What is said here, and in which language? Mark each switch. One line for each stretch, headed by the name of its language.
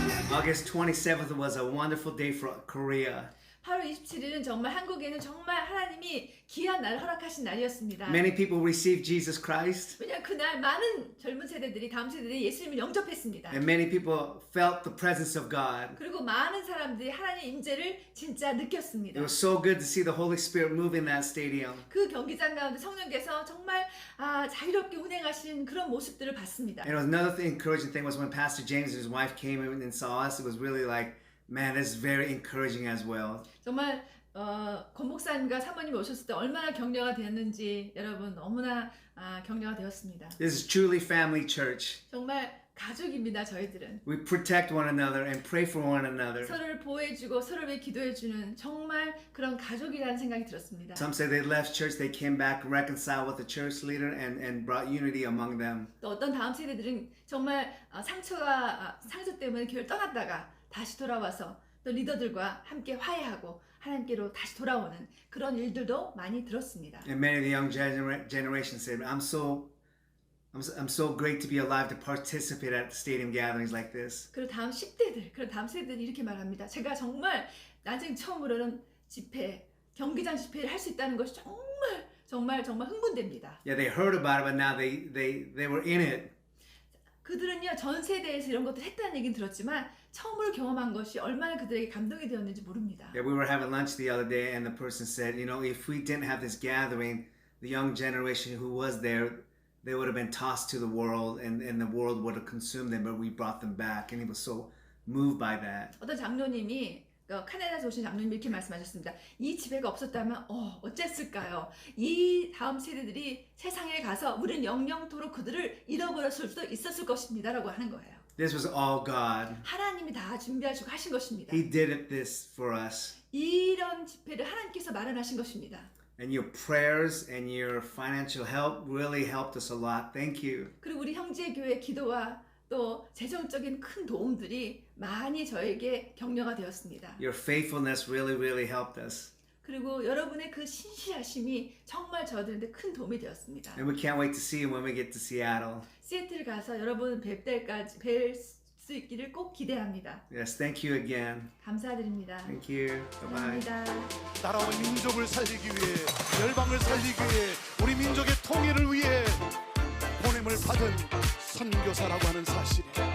English: August 27th was a wonderful day for Korea.
Korean: 8월 27일은 정말 한국에는 정말 하나님이 귀한 날을 허락하신 날이었습니다.
English: Many people received Jesus Christ,
Korean: 왜냐하면 그날 많은 젊은 세대들이 다음 세대들이 예수님을 영접했습니다.
English: and many people felt the presence of God.
Korean: 그리고 많은 사람들이 하나님의 임재를 진짜 느꼈습니다.
English: It was so good to see the Holy Spirit move in that stadium.
Korean: 그 경기장 가운데 성령께서 정말 자유롭게 운행하신 그런 모습들을 봤습니다.
English: And it was another encouraging thing was when Pastor James and his wife came in and saw us. It was really like, man, this is very encouraging as well.
Korean: 정말 권 목사님과 사모님이 오셨을 때 얼마나 격려가 되었는지 여러분 너무나 격려가 되었습니다.
English: This is truly family church.
Korean: 정말 가족입니다. 저희들은
English: We protect one another and pray for one another.
Korean: 서로를 보호해주고 서로를 위해 기도해주는 정말 그런 가족이라는 생각이 들었습니다.
English: Some say they left church, they came back, reconciled with the church leader, and brought unity among them.
Korean: 또 어떤 다음 세대들은 정말 상처 때문에 교회를 떠났다가 다시 돌아와서 또 리더들과 함께 화해하고 하나님께로 다시 돌아오는 그런 일들도 많이 들었습니다.
English: And many of the young generation said, I'm so great to be alive to participate at stadium gatherings like this.
Korean: 그리고 다음 10대들, 그리고 다음 세대들이 이렇게 말합니다. 제가 정말 나중에 처음으로는 경기장 집회를 할 수 있다는 것이 정말 흥분됩니다.
English: Yeah, they heard about it, but now they were in it.
Korean: 그들은요 전 세대에서 이런 것들 했다는 얘기는 들었지만 처음으로 경험한 것이 얼마나 그들에게 감동이 되었는지 모릅니다.
English: Yeah, we were having lunch the other day, and the person said, you know, if we didn't have this gathering, the young generation who was there, they would have been tossed to the world, and the world would have consumed them, but we brought them back, and he was so moved by that.
Korean: 어떤 장로님이 카나다에서 오신 장로님이 이렇게 말씀하셨습니다. 이 집회가 없었다면 어쨌을까요? 이 다음 세대들이 세상에 가서 우리는 영영토록 그들을 잃어버렸을 수도 있었을 것입니다 라고 하는 거예요.
English: This was all God.
Korean: 하나님이 다 준비하시고 하신 것입니다.
English: He did this for us.
Korean: 이런 집회를 하나님께서 마련하신 것입니다.
English: And your prayers and your financial help really helped us a lot. Thank you.
Korean: 그리고 우리 형제 교회 기도와 또 재정적인 큰 도움들이 많이 저에게 격려가 되었습니다.
English: Your faithfulness really helped us.
Korean: 그리고 여러분의 그 신실하심이 정말 저들한테 큰 도움이 되었습니다.
English: And we can't wait to see you when we get to Seattle.
Korean: 시애틀 가서 여러분 뵐 때까지 뵐 수 있기를 꼭 기대합니다.
English: Yes, thank you again.
Korean: 감사드립니다.
English: Thank you. Bye-bye.
Korean: 감사합니다. 나라와 민족을 살리기 위해 열방을 살리기 위해 우리 민족의 통일을 위해 보냄을 받은 선교사라고 하는 사실이